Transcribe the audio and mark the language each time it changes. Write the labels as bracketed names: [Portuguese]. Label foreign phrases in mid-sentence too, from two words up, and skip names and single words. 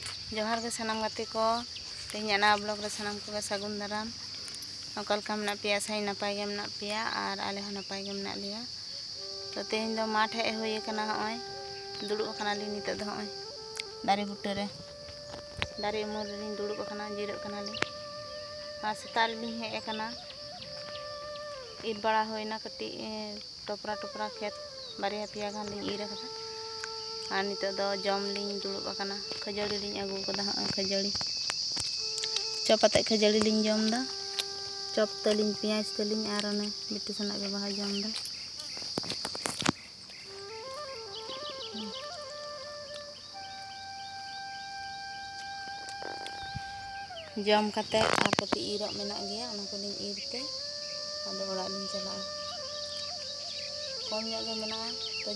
[Santali] जोहार के सानाम गाते को तेहनी ना ब्लॉग रे सानाम को सागुन दाराम नोका लेका मेना पेया साई नपाय गे मेना पेया और आले हो नपाय गे मेना लिया। तो तेहनी दो माठ हे होय कना हय दुड़ुब कना ली नितो दो हय दारे बुट्टे रे दारे उमूल रे दुड़ुब कना जिराग कना ली आ सेता रे हे कना ईर बड़ा होयना कटी टोपरा टोपरा खेत बारिया पेया गान ली ईर कदा और नितो दो जम लिंग दुड़ुब कना खजड़ी लिंग आगू कदा हय खजड़ी चप आते खजड़ी लिंग जम दा चप तलिंग पेंयाज तलिंग और ओने बिट्टू सना के बाहा जम दा जम कते और कटी ईरक मेना गया ओना को लिंग ईरते आदो ओड़ा लिंग चला कम गे मेना तो